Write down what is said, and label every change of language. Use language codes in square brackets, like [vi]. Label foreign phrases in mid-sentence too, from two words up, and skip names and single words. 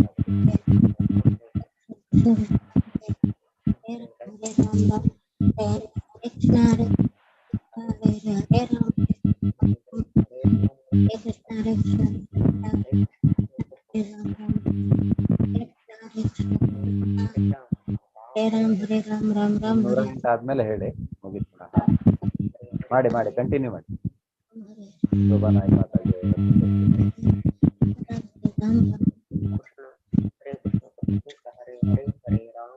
[hi] राम हरे कृष्ण हरे राम हरे कृष्ण हरे राम हरे [kn] 208 ಆದ್ಮೇಲೆ ಹೇಳಿ ಮುಗಿಸ್ಬಿಡ ಮಾಡಿ ಮಾಡಿ ಕಂಟಿನ್ಯೂ ಮಾಡಿ ಶೋಭಾ ನಾಯ್ಕ ಮಾತಾಡಿ [hi] राम